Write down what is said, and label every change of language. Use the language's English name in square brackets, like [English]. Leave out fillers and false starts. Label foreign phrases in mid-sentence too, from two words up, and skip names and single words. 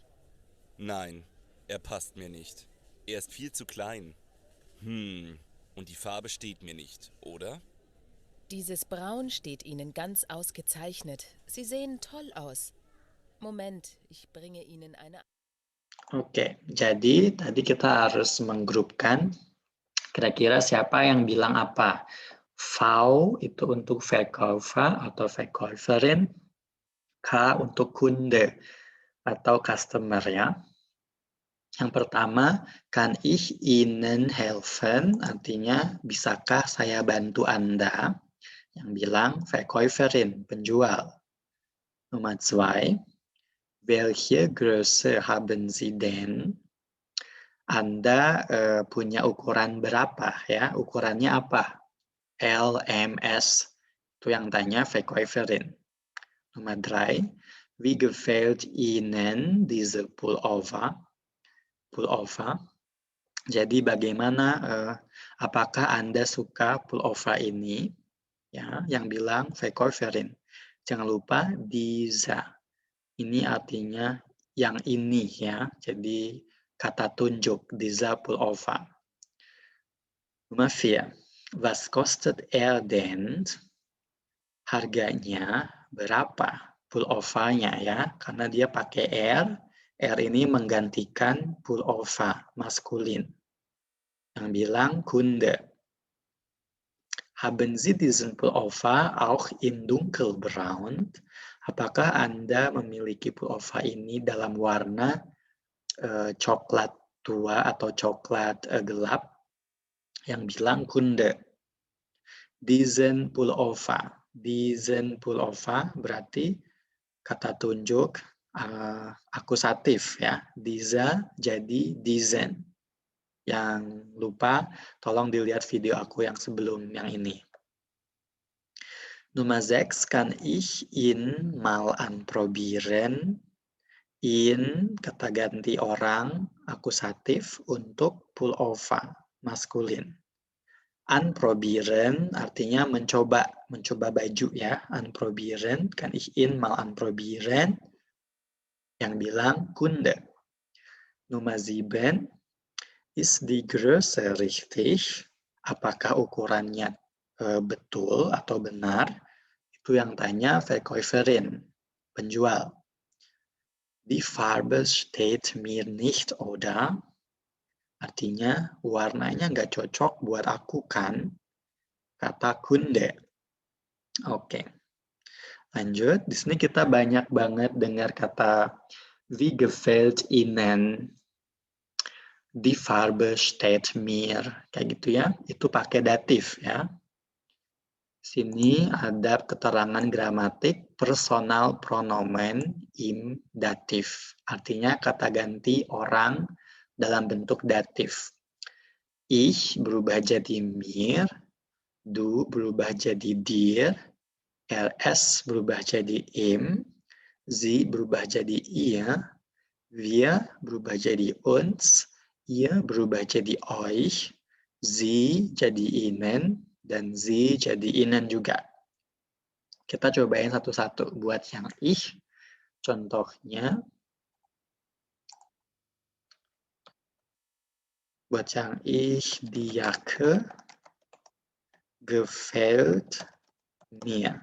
[German] Nein, er passt mir nicht. Er ist viel zu klein. Und die Farbe steht mir nicht, oder? Dieses Braun steht Ihnen ganz ausgezeichnet. Sie sehen toll aus. Moment, ich bringe Ihnen eine... [Indonesian] Oke, jadi tadi kita harus menggrupkan kira-kira siapa yang bilang apa. V itu untuk Verkäufer atau Verkäuferin, K untuk Kunde atau customer ya. Yang pertama, [German] kann ich Ihnen helfen? [Indonesian] Artinya, bisakah saya bantu Anda? Yang bilang Verkäuferin, penjual. Nomor 2, [German] welche Größe haben Sie denn? [Indonesian] Anda punya ukuran berapa ya? Ukurannya apa? L, M, S. Itu yang tanya Verkäuferin. Nomor 3, [German] wie gefällt Ihnen diese Pullover? Pullover. [Indonesian] Jadi bagaimana, apakah Anda suka pullover ini? Ya, yang bilang Verkäuferin. Jangan lupa diese. Ini artinya yang ini ya. Jadi kata tunjuk [German] diese Pullover. Nomor 4. Was kostet er denn? [Indonesian] Harganya berapa? Pullover-nya ya, karena dia pakai R. R ini menggantikan pullover, maskulin. Yang bilang Kunde. [German] Haben Sie diesen Pullover auch in dunkelbraun? [Indonesian] Apakah Anda memiliki pullover ini dalam warna coklat tua atau coklat gelap? Yang bilang Kunde. [German] Diesen Pullover. Diesen Pullover [Indonesian] berarti kata tunjuk akusatif ya. Dieser jadi diesen. Yang lupa, tolong dilihat video aku yang sebelum yang ini. [German] Nummer 6, kann ich ihn mal anprobieren? In, [Indonesian] kata ganti orang, akusatif untuk pullover, maskulin. Anprobieren artinya mencoba baju ya. [German] Anprobieren, kann ich ihn mal anprobieren? [Indonesian] Yang bilang Kunde. [German] Nummer 7, ist die Größe richtig? [Indonesian] Apakah ukurannya betul atau benar? Itu yang tanya Verkäuferin, penjual. [German] Die Farbe steht mir nicht, oder? [Indonesian] Artinya, warnanya nggak cocok buat aku kan? Kata Kunde. Oke. Lanjut, di sini kita banyak banget dengar kata [German] wie gefällt Ihnen? Die Farbe steht mir. [Indonesian] Kayak gitu ya. Itu pakai datif ya. Sini ada keterangan gramatik [German] personal pronomen im datif. [Indonesian] Artinya kata ganti orang dalam bentuk datif. Ich berubah jadi mir, du berubah jadi dir, ls berubah jadi im, sie berubah jadi ihr, wir berubah jadi uns, ihr berubah jadi euch, sie jadi ihnen, dan sie jadi ihnen juga. Kita cobain satu-satu. Buat yang ich, contohnya. Buat yang [German] ich, die Jacke gefällt mir.